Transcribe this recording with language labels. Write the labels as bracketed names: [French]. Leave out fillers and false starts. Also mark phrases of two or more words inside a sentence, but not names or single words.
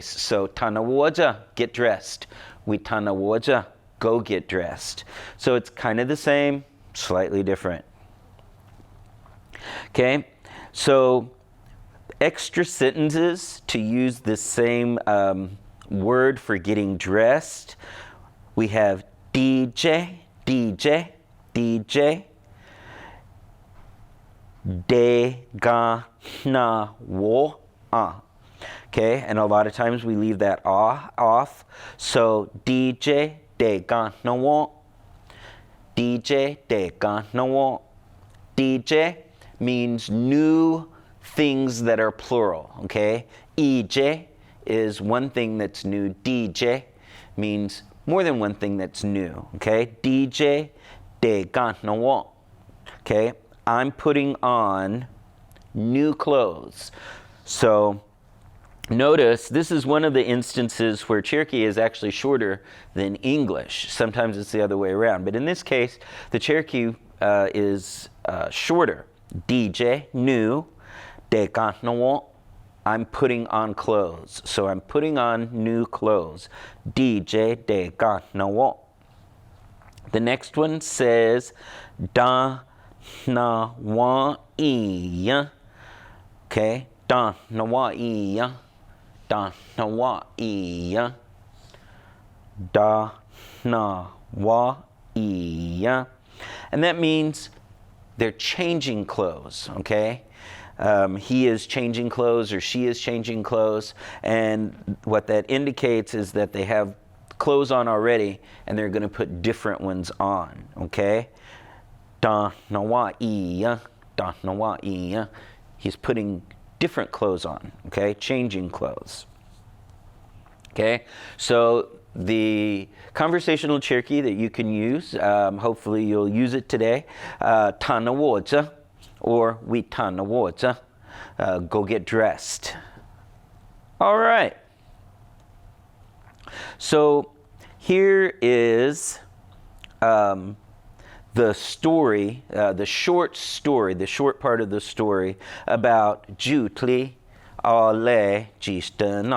[English] So tanawoja, get dressed. We tanawoja, go get dressed. So it's kind of the same, slightly different. Okay, so extra sentences to use the same word for getting dressed. We have DJ, DJ, DJ. [Cherokee] De ga na wo ah. [English] Okay, and a lot of times we leave that ah off. [Cherokee] So DJ de ga na wo. DJ de ga na wo. [English] DJ means new things that are plural. Okay, EJ is one thing that's new. DJ means more than one thing that's new. [Cherokee] Okay, DJ de ga na wo. [English] Okay, I'm putting on new clothes. So notice this is one of the instances where Cherokee is actually shorter than English. Sometimes it's the other way around. But in this case, the Cherokee is shorter. DJ, new. [Cherokee] De ga na wo, [English] I'm putting on clothes. So I'm putting on new clothes. [Cherokee] DJ de ga na wo. [English] The next one says [Cherokee] da na wa iya. Okay, da na wa iya. Da na wa iya. Da na wa iya. [English] And that means they're changing clothes, okay? He is changing clothes or she is changing clothes, and what that indicates is that they have clothes on already and they're going to put different ones on, okay? [Cherokee] Da na wa iya, da na wa iya. [English] He's putting different clothes on, okay? Changing clothes. Okay? So the conversational Cherokee that you can use, hopefully you'll use it today, [Cherokee] ta na wo zhe, or we ta na wo zhe, [English] go get dressed. All right. So here is the story, the short part of the story about Jutli Ale Jistana.